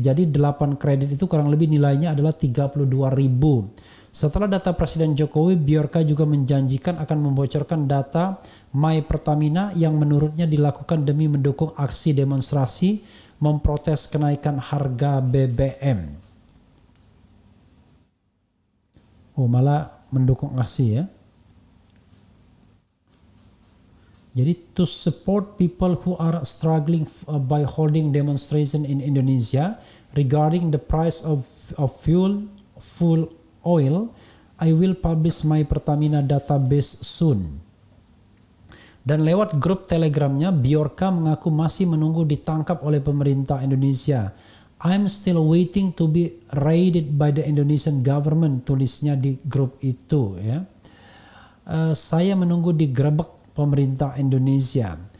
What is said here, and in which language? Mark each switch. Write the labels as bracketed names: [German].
[Indonesian] Jadi 8 kredit itu kurang lebih nilainya adalah 32.000. Setelah data Presiden Jokowi, Bjorka juga menjanjikan akan membocorkan data My Pertamina yang menurutnya dilakukan demi mendukung aksi demonstrasi memprotes kenaikan harga BBM. Oh, malah mendukung aksi ya. Jadi [English] to support people who are struggling by holding demonstration in Indonesia regarding the price of fuel oil, I will publish My Pertamina database soon. [Indonesian] Dan lewat grup Telegramnya, Bjorka mengaku masih menunggu ditangkap oleh pemerintah Indonesia. [English] I'm still waiting to be raided by the Indonesian government, [Indonesian] tulisnya di grup itu ya. Saya menunggu digerebek pemerintah Indonesia.